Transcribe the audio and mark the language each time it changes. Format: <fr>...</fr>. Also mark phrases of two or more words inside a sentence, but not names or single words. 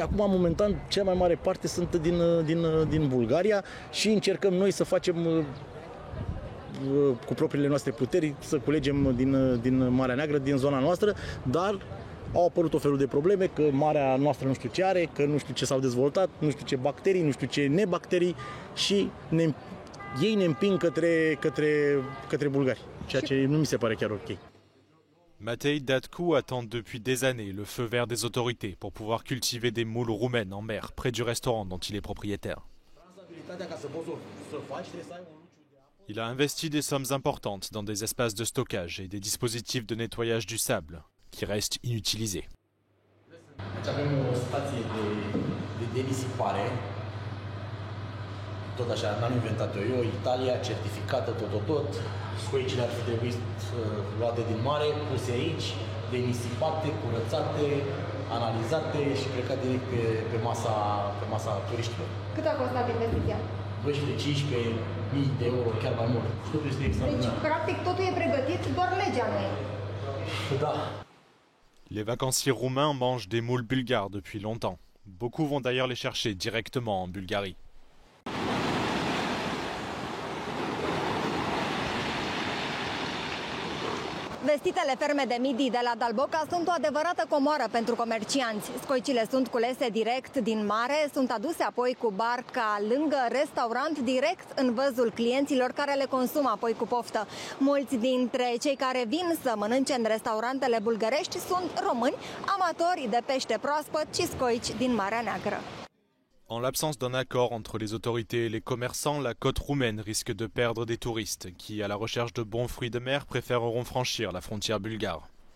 <ro>Păi acum, momentan, cea mai mare parte sunt din Bulgaria și încercăm noi să facem cu propriile noastre puteri să culegem din Marea Neagră, din zona noastră, dar au apărut o felul de probleme, că marea noastră nu știu ce are, că nu știu ce s-au dezvoltat, nu știu ce bacterii, nu știu ce nebacterii și ei ne împing către bulgari, ceea ce nu mi se pare chiar ok.</ro> <fr>Matei Datcu attend depuis des années le feu vert des autorités pour pouvoir cultiver des moules roumaines en mer, près du restaurant dont il est propriétaire. Il a investi des sommes importantes dans des espaces de stockage et des dispositifs de nettoyage du sable, qui restent inutilisés.</fr> <ro>Avem o stație de denisipare, tot așa, n-am inventat-o eu, Italia, certificată, tot. Scoicile ar fi trebuit luate din mare, puse aici, denisipate, curățate, analizate și plecate direct pe masa turiștilor. Cât a costat investiția? 12-15.000 de euro, chiar mai mult. Totul este extraordinar. Deci, practic, totul e pregătit, doar legea nu e. Da.</ro> <fr>Les vacanciers roumains mangent des moules bulgares depuis longtemps. Beaucoup vont d'ailleurs les chercher directement en Bulgarie.</fr> <ro>Vestitele ferme de midi de la Dalboca sunt o adevărată comoară pentru comercianți. Scoicile sunt culese direct din mare, sunt aduse apoi cu barca lângă restaurant, direct în văzul clienților care le consumă apoi cu poftă. Mulți dintre cei care vin să mănânce în restaurantele bulgărești sunt români, amatori de pește proaspăt și scoici din Marea Neagră.</ro> <fr>En l'absence d'un accord entre les autorités et les commerçants, la côte roumaine risque de perdre des touristes qui, à la recherche de bons fruits de mer, préféreront franchir la frontière bulgare.</fr>